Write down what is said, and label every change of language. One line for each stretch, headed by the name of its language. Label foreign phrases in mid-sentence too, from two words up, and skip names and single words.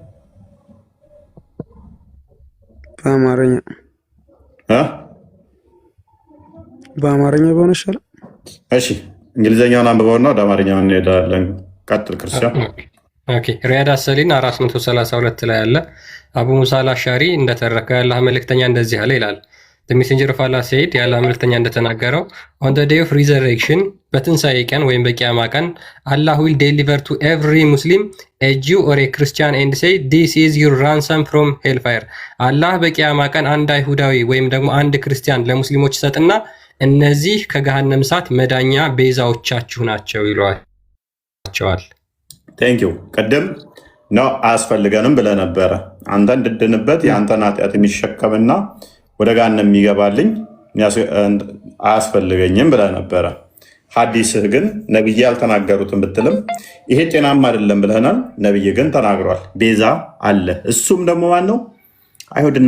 Amharic: በአማርኛ በሆነ ይሻላል። እሺ እንግሊዘኛውን አንብበውና ወደ አማርኛው እንሄዳለን። ቀጥል ክርስቲያን። ኦኬ ሪያድ አሰሊን 432 ላይ አለ። አቡ ሙሳ አልአሻሪ እንደተረከው የአላህ መልእክተኛ እንደዚህ አለ ይላል።
English: The messenger of Allah said
Amharic: የአላህ መልእክተኛ እንደተናገረው
English: on the day of resurrection
Amharic: በትንሣኤ ቀን ወይም በቂያማ ቀን
English: Allah will deliver to every Muslim a Jew or a Christian and say this is your ransom from hellfire።
Amharic: አላህ በቂያማ ቀን አንድ አይሁዳዊ ወይም ደግሞ አንድ ክርስቲያን ለሙስሊሞች ሰጥና እነዚህ ከገሃነም እሳት መዳኛ ቤዛዎቻችሁ ናቸው ይሏቸዋል።
English: Thank you።
Amharic: ቅድም ነው አያስፈልገንም ብለህ ነበረ። አንተ እንድድንበት የአንተን ኃጢአት የሚሸከምና ወደ ገሃነም የሚገባልኝ አያስፈልገኝም ብለህ ነበረ። ሐዲስህ ግን ነብይ ያልተናገሩትን ብትልም ይሄ ጤናማ አይደለም ብለናል። ነብይ ግን ተናግሯል። ቤዛ አለ። እሱም ደግሞ ማን ነው?